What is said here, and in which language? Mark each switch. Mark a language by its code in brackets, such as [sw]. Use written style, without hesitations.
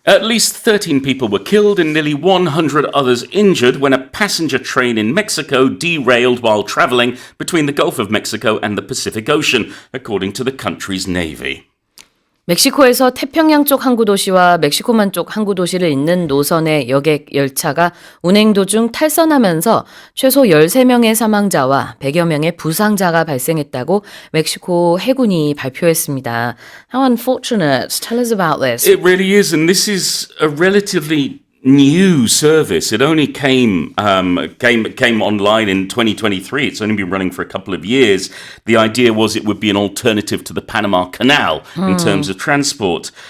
[en] At least 13 people were killed and nearly 100 others injured when a passenger train in Mexico derailed while traveling between the Gulf of Mexico and the Pacific Ocean, according to the country's navy. [ko] 멕시코에서 태평양 쪽 항구 도시와 멕시코만 쪽 항구 도시를 잇는 노선의 여객 열차가 운행 도중 탈선하면서 최소 13명의 사망자와 100여 명의 부상자가 발생했다고 멕시코 해군이 발표했습니다. [en] How unfortunate. Tell us about this. It really is, and this is a relatively new service. It only came online in 2023. It's only been running for a couple of years. The idea was it would be an alternative to the Panama Canal in terms of transport.